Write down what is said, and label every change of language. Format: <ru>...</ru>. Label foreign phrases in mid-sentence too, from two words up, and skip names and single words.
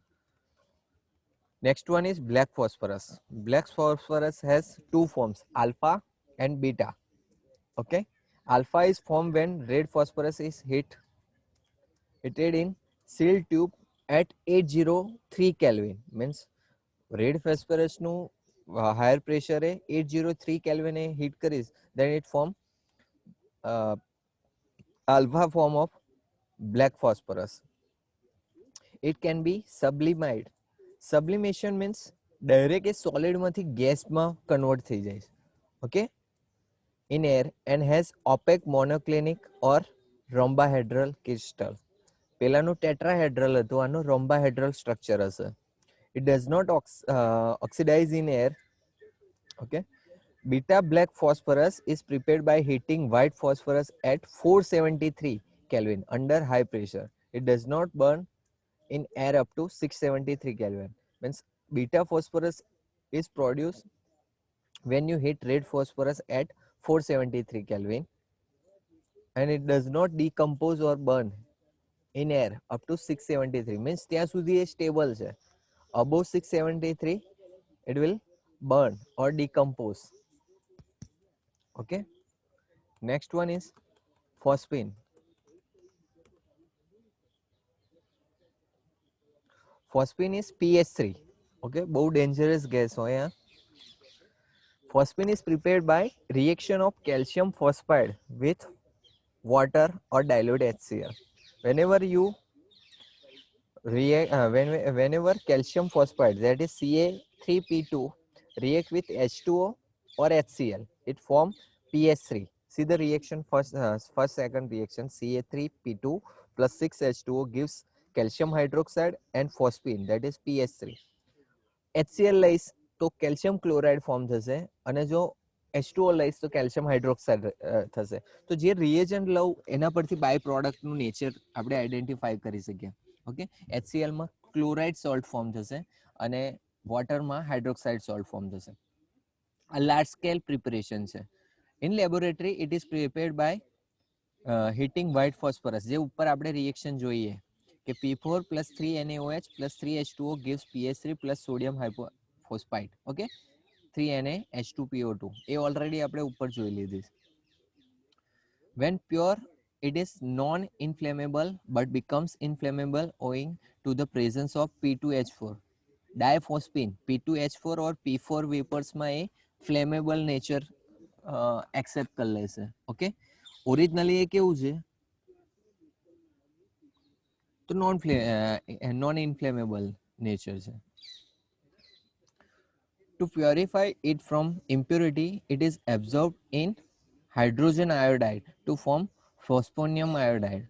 <en>Next one is black phosphorus. Black phosphorus has two forms, alpha and beta. Okay, alpha is formed when red phosphorus is heated in sealed tube at 803 Kelvin. Means red phosphorus નું higher pressure 803 Kelvin એ heat કરીશ, then it form alpha form of black phosphorus. It can be sublimated. Sublimation means direct એ solid</en> <gu>માંથી ગેસમાં કન્વર્ટ થઈ જાય.</gu> <en>Okay, in air and has opaque monoclinic or rhombohedral crystal. પેલાનું tetrahedral હતું, આનું rhombohedral structure હશે. It does not oxidize in air. Okay, beta black phosphorus is prepared by heating white phosphorus at 473 Kelvin under high pressure. It does not burn in air up to 673 Kelvin. Means beta phosphorus is produced when you heat red phosphorus at 473 Kelvin and it does not decompose or burn in air up to 673.</en> <gu>Means ત્યાં સુધી એ stable છે.</gu> <en>Above 673 it will burn or decompose. Okay, next one is phosphine. Phosphine is pH3.</en> <gu>Okay, બહુ</gu> <en>dangerous gas</en> <gu>હોય આ.</gu> <en>Phosphine is prepared by reaction of calcium phosphide with water or dilute HCl. Whenever you whenever calcium phosphide, that is Ca3P2, react with H2O or HCl, it form pH3. See the reaction, first second reaction, Ca3P2 plus 6H2O gives calcium hydroxide and phosphine, that is pH3.</en> <gu>HCl લઈશ તો</gu> <en>calcium chloride form</en> <gu>થશે અને જો H2O લઈશ તો</gu> <en>calcium hydroxide</en> <gu>થશે. તો જે રિએજન્ટ લઉં એના પરથી</gu> <en>by productનું nature</en> <gu>આપણે આઈડેન્ટિફાઈ કરી શકીએ. ઓકે, HCl માં</gu> <en>chloride salt form</en> <gu>થશે અને વોટરમાં</gu> <en>hydroxide salt form</en> <gu>થશે.</gu> <en>આ large scale preparation છે. in laboratory it is prepared by heating white phosphorus,</en> <gu>જે ઉપર આપણે</gu> <en>રિએક્શન</en> <gu>જોઈએ કે</gu> <en>P4 plus 3NaOH plus 3H2O gives PH3 plus sodium hypophosphite.</en> <gu>ઓકે, 3NaH2PO2 એ ઓલરેડી આપણે ઉપર જોઈ લીધી.</gu> <en>When pure, it is non-inflammable but becomes inflammable owing to the presence of P2H4. Diphosphine,</en> <hi>P2H4 और P4 वेपर्स में ये</hi> <en>flammable nature accept</en> <hi>कर लेશે.</hi> <en>okay, originally</en> <gu>ये કેવું છે તો</gu> <en>non inflammable nature</en> <gu>છે.</gu> <en>To purify it from impurity, it is absorbed in hydrogen iodide to form phosphonium iodide.</en>